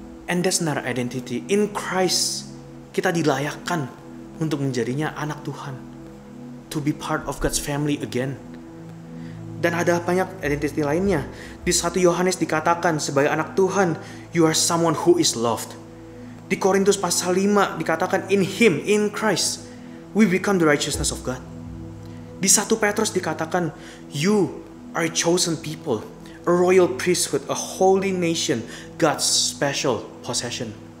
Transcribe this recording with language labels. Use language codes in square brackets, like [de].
[en] And that's not our identity. In Christ, [id] kita dilayakkan untuk menjadinya anak Tuhan. [en] To be part of God's family again. [id] Dan ada banyak identitas lainnya. Di 1 Yohanes dikatakan sebagai anak Tuhan, [en] you are someone who is loved. [id] Di Korintus pasal 5 dikatakan [en] in Him, in Christ, we become the righteousness of God. [id] Di 1 Petrus dikatakan, [en] you are a chosen people, a royal priesthood, a holy nation, God's special possession.